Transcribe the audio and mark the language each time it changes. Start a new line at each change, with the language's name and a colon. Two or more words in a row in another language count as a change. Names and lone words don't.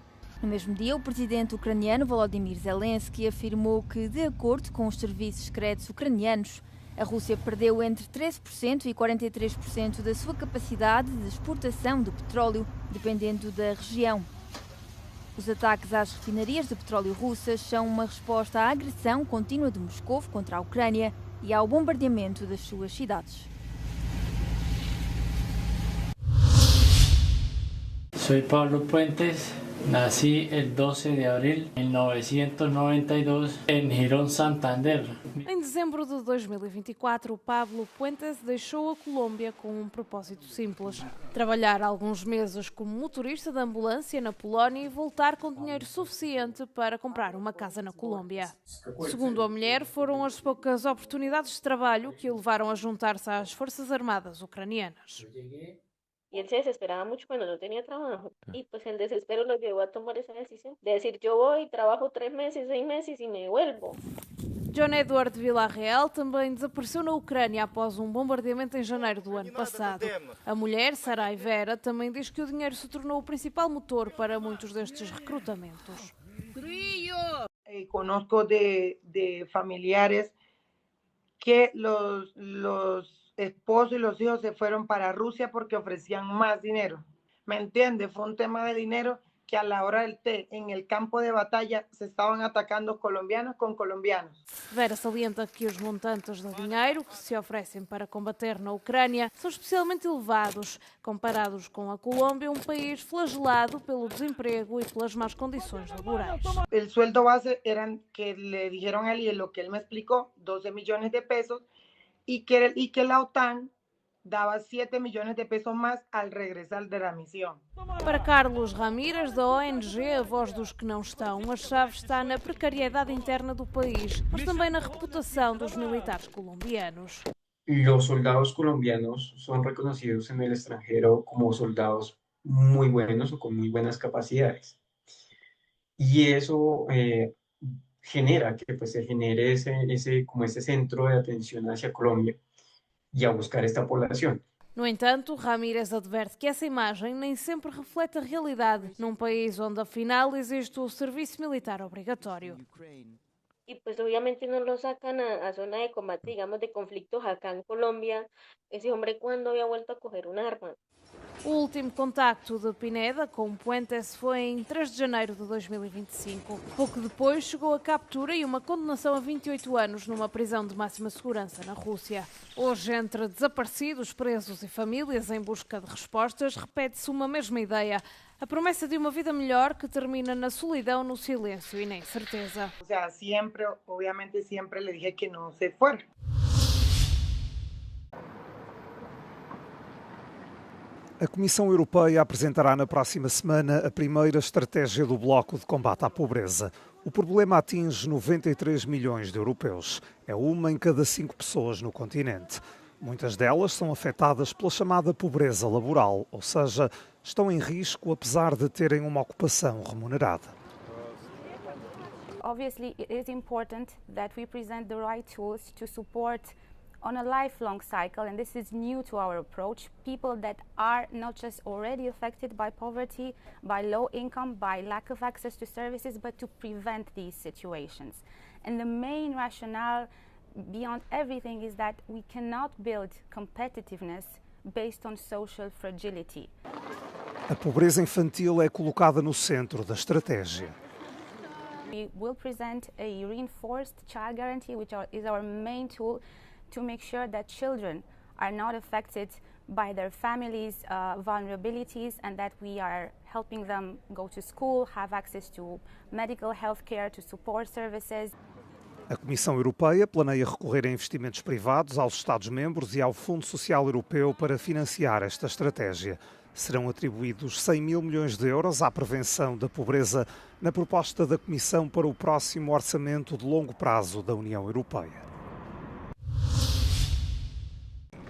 Portuguese: No mesmo dia, o presidente ucraniano Volodymyr Zelensky afirmou que, de acordo com os serviços secretos ucranianos, a Rússia perdeu entre 13% e 43% da sua capacidade de exportação de petróleo, dependendo da região. Os ataques às refinarias de petróleo russas são uma resposta à agressão contínua de Moscou contra a Ucrânia e ao bombardeamento das suas cidades.
Spanish: Soy Pablo Puentes, nací el 12 de abril de 1992 en Girón, Santander.
Portuguese: Em dezembro de 2024, Pablo Puentes deixou a Colômbia com um propósito simples: trabalhar alguns meses como motorista de ambulância na Polónia e voltar com dinheiro suficiente para comprar uma casa na Colômbia. Segundo a mulher, foram as poucas oportunidades de trabalho que o levaram a juntar-se às Forças Armadas ucranianas.
Spanish: Y él se desesperaba mucho cuando no tenía trabajo. Y pues el desespero lo llevó a tomar esa decisión. De decir, yo voy, trabajo 3 meses, 6 meses y me devuelvo.
Portuguese: John Edward Villarreal também desapareceu na Ucrânia após um bombardeamento em janeiro do ano passado. A mulher, Sarai Vera, também diz que o dinheiro se tornou o principal motor para muitos destes recrutamentos.
Spanish: Conozco de familiares que los esposos y los hijos se fueron para Rusia porque ofrecían más dinero. ¿Me entiende? Fue un tema de dinero que a la hora del té, en el campo de batalla, se estaban atacando colombianos con colombianos.
Portuguese: Vera salienta que os montantes de dinheiro que se oferecem para combater na Ucrânia são especialmente elevados, comparados com a Colômbia, um país flagelado pelo desemprego e pelas más condições laborais.
Spanish: El sueldo base eran que le dijeron a él, y lo que él me explicó, 12 millones de pesos, y que la OTAN daba 7 millones de pesos más al regresar de la misión.
Portuguese: Para Carlos Ramírez, da ONG A Voz dos que Não Estão, a chave está na precariedade interna do país, mas também na reputação dos militares colombianos.
Spanish: Los soldados colombianos son reconocidos en el extranjero como soldados muy buenos o con muy buenas capacidades. Y eso genera que pues, se genere ese centro de atención hacia Colombia
Portuguese: e a buscar esta poblação. No entanto, Ramírez adverte que essa imagem nem sempre reflete a realidade num país onde, afinal, existe o serviço militar obrigatório.
Spanish: Y pues obviamente no lo sacan a zona de combate, digamos, de conflictos acá en Colombia. Ese hombre, ¿cuándo había vuelto a coger un arma?
Portuguese: O último contacto de Pineda com Puentes foi em 3 de janeiro de 2025. Pouco depois chegou a captura e uma condenação a 28 anos numa prisão de máxima segurança na Rússia. Hoje, entre desaparecidos, presos e famílias em busca de respostas, repete-se uma mesma ideia: a promessa de uma vida melhor que termina na solidão, no silêncio e na incerteza.
Spanish: O sea, obviamente siempre le dije que no se fuera.
Portuguese: A Comissão Europeia apresentará na próxima semana a primeira estratégia do Bloco de Combate à Pobreza. O problema atinge 93 milhões de europeus. É uma em cada 5 pessoas no continente. Muitas delas são afetadas pela chamada pobreza laboral, ou seja, estão em risco apesar de terem uma ocupação remunerada.
English: Obviously, it is important that we present the right tools to support on a lifelong cycle, and this is new to our approach, people that are not just already affected by poverty, by low income, by lack of access to services, but to prevent these situations. And the main rationale beyond everything is that we cannot build competitiveness based on social fragility.
Portuguese: A pobreza infantil é colocada no centro da estratégia.
English: We will present a reinforced child guarantee, which is our main tool to make sure that children are not affected by their families' vulnerabilities, and that we are helping them go to school, have access to medical health care, to support services.
Portuguese: A Comissão Europeia planeia recorrer a investimentos privados aos Estados-membros e ao Fundo Social Europeu para financiar esta estratégia. Serão atribuídos 100 mil milhões de euros à prevenção da pobreza na proposta da Comissão para o próximo orçamento de longo prazo da União Europeia.